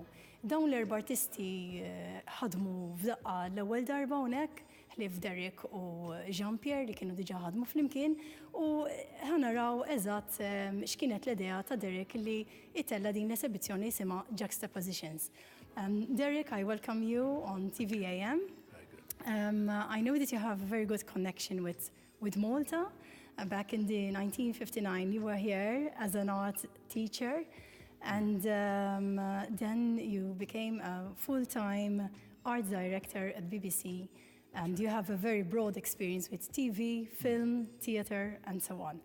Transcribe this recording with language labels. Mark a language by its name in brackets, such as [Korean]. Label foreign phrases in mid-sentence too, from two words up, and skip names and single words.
[Maltese] Dawn l-4 artisti ħadmu f'daqqa l-ewwel darba hawnhekk, ħlief Derek u Jean-Pierre li kienu diġà ħadmu flimkien u ħanaraw eżatt x'kienet l-idea ta' Derek li itella din l-esibizzjoni jisimha Juxtapositions. [English] Derek, I welcome you on TVAM. I know that you have a very good connection with Malta. Back in the 1959, you were here as an art teacher, and then you became a full-time art director at BBC, and you have a very broad experience with TV, film, theater, and so on.